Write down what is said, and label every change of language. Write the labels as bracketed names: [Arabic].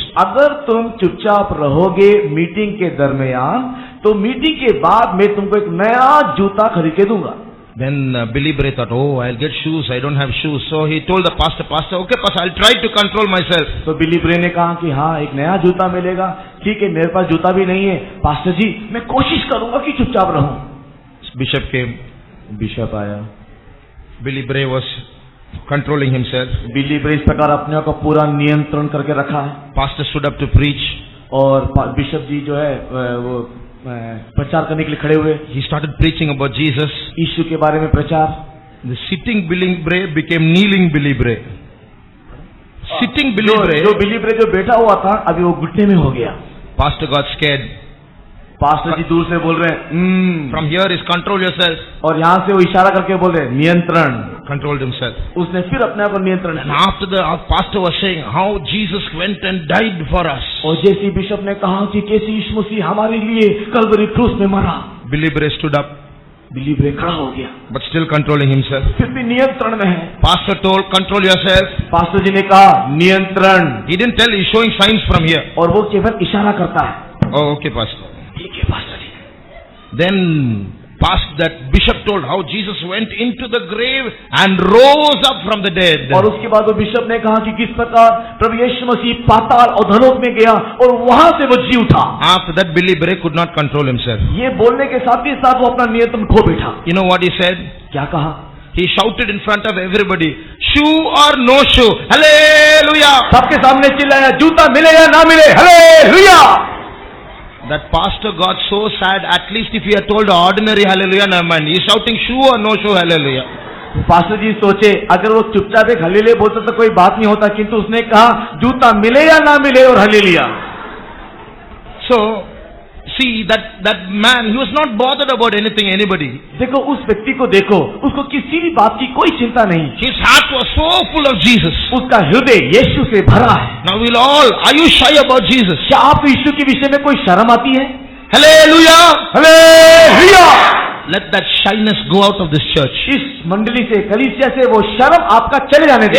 [Hindi] अगर तुम चुपचाप रहोगे मीटिंग के दरमियान, तो मीटिंग के बाद मैं तुमको एक नया जूता खरीद के दूंगा। [English] Then Billy Bray thought, oh, I'll get shoes. I don't have shoes. So he told the pastor, okay, pastor, I'll try to control myself. [Hindi] तो बिली ब्रे ने कहा कि हाँ, एक नया जूता मिलेगा, ठीक है, मेरे पास जूता भी नहीं है, पास्टर जी मैं कोशिश करूंगा कि चुपचाप रहूं। [English] Bishop came. [Hindi] बिशप आया, [English] Billy Bray was controlling himself. [Hindi] बिली ब्रे इस प्रकार अपने आप को पूरा नियंत्रण करके रखा है। [English] Pastor stood up to preach. [Hindi] और बिशप जी जो है वो प्रचार करने के लिए खड़े हुए, [English] He started preaching about Jesus. [Hindi] यीशु के बारे में प्रचार। [English] The sitting Billy Bray became kneeling Billy Bray. Sitting Billy Bray. [Hindi] जो बिली ब्रे जो बैठा हुआ था, अभी वो घुटने में हो गया। [English] Pastor got scared. [Hindi] पास्टर जी दूर से बोल रहे हैं, [English] From here is control yourself. [Hindi] और यहाँ से वो इशारा करके बोल रहे हैं नियंत्रण। [English] Controlled himself. [Hindi] उसने फिर अपने आप को नियंत्रण [English] And [Hindi] किया। [English] after the pastor was saying how Jesus went and died for us. [Hindi] और जैसे बिशप ने कहा कि कैसे यीशु मसीह हमारे लिए कल्वरी क्रूस में मरा, [English] Billy Bray stood up, [Hindi] बिली ब्रे खड़ा हो गया, [English] but still controlling himself. [Hindi] फिर भी नियंत्रण में है। [English] Pastor told, control yourself. [Hindi] Pastor जी ने कहा नियंत्रण, [English] He didn't tell, he's showing signs from here. [Hindi] और वो केवल इशारा करता है। [English] Oh, okay, pastor. [Hindi] ठीक है pastor ji. [English] Then that bishop told how Jesus went into the grave and rose up from the dead. [Hindi] और उसके बाद वो बिशप ने कहा कि किस प्रकार प्रभु यीशु मसीह पाताल और धनोक में गया और वहां से वो जी उठा। [English] After that, Billy Bray could not control himself. [Hindi] ये बोलने के साथ ही साथ वो अपना नियंत्रण खो बैठा। [English] You know what he said? [Hindi] क्या कहा? [English] He shouted in front of everybody, shoe or no shoe, hallelujah. [Hindi] सबके सामने चिल्लाया, जूता मिले या ना मिले, hallelujah. [English] That pastor got so sad. At least if he had told ordinary hallelujah, never mind. He's shouting shoe or no shoe, hallelujah. [Hindi] Pastor जी सोचे अगर वो चुपचाप एक हल्लेलुया बोलता तो कोई बात नहीं होता, किंतु उसने कहा जूता मिले या ना मिले और hallelujah. [English] So see that man, he was not bothered about anything, anybody. [Hindi] देखो उस व्यक्ति को देखो, उसको किसी भी बात की कोई चिंता नहीं। [English] His heart was so full of Jesus. [Hindi] उसका हृदय यीशु से भरा है। [English] Now we'll all, are you shy about Jesus? [Hindi] क्या आपको यीशु के विषय में कोई शर्म आती है? [English] Hallelujah! [Hindi] Hallelujah. [English] Let that shyness go out of this church. [Hindi] इस मंडली से, कलीसिया से वो शर्म आपका चले जाने दे।